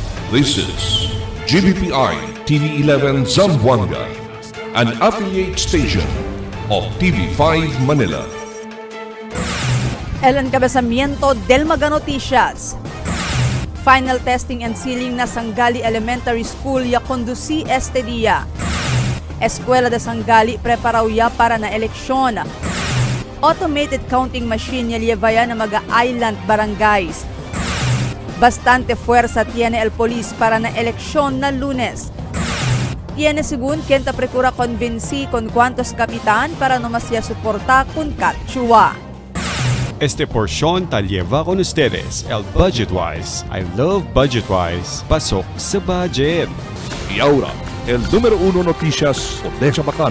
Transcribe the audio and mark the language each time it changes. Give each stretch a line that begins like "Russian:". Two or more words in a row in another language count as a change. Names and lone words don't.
English: This is GBPI TV11 Zamboanga, an affiliate station of TV5 Manila.
Chavacano: El encabezamiento del Maga Noticias.
English: Final testing and sealing
Chavacano: na Sangali Elementary School ya conduci este día. Escuela de Sangali preparaw ya para na eleksyon.
English: Automated counting machine
Chavacano: ya llevaya na mga island barangays. Bastante fuerza tiene el polis para na eleksyon na Lunes. Tiene según quien ta procura convenci con cuantos kapitan para no masya suporta con Katchua. Este porción tal lleva con ustedes el Budgetwise.
English: I love Budgetwise.
Filipino: Pasok sa budget.
Chavacano: Y ahora, el número 1 noticias de Chabacano.